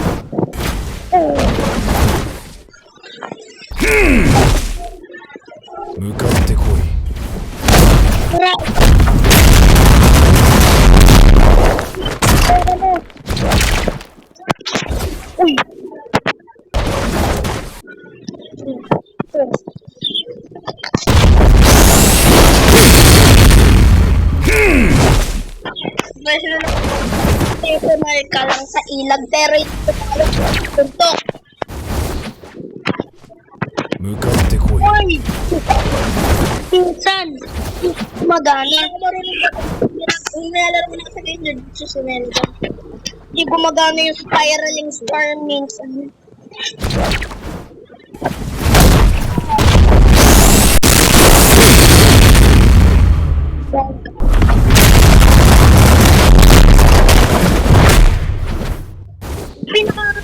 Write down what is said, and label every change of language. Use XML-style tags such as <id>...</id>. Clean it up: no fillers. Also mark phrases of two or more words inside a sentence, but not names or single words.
<ja>向かってこい。</ja> <tl>Uy. Personal ka lang sa ilag pero ito pala tuntok.</tl> <ja>向かってこい。</ja> <tl>Uy! Pinsan! Magana. Kung nilalaro mo na sa ganyan, susunod ka. Hindi gumagana yung spiraling star minsan. Pinaka...</tl>